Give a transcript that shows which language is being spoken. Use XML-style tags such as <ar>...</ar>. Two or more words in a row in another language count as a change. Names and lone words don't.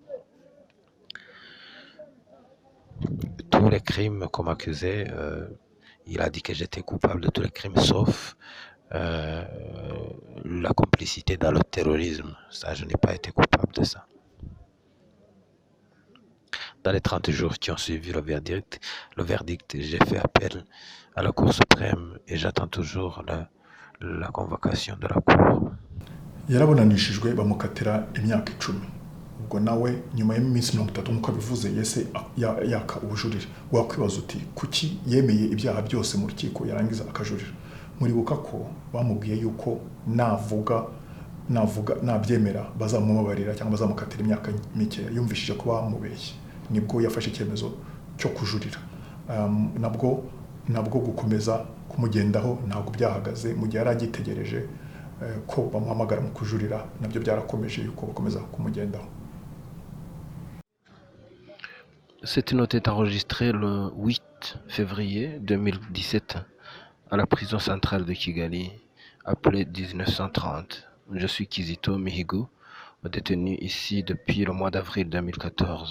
<fr>Tous les crimes qu'on m'accusait, il a dit que j'étais coupable de tous les crimes sauf la complicité dans le terrorisme. Ça, je n'ai pas été coupable de ça. Dans les 30 jours qui ont suivi le verdict, j'ai fait appel à la Cour suprême et j'attends toujours la convocation de la Cour.</fr> <rw>Yarabonanishijwe bamukatira imyaka 10. Ubwo nawe nyuma y'iminsi 30 nk'uko bivuze yese yaka ubujurire. Wakwibaza uti kuki yemeye ibyaha byose mu rukiko yarangiza akajurira? Muribuka ko bamubwiye yuko nabyemera bazamubabarira cyangwa bazamukatira imyaka mike. Yumvishije ko bamubeshye, nibwo yafashe icyemezo cyo kujurira. Nabwo gukomeza kumugendaho ntabwo byahagaze mu gihe yaragitegereje ko bamuhamagara mu kujurira, nabyo byarakomeje yuko bakomeza kumugendaho.</rw> <fr>Cette note est enregistrée le 8 février 2017 à la prison centrale de Kigali, appelée 1930. Je suis Kizito Mihigo, détenu ici depuis le mois d'avril 2014.</fr>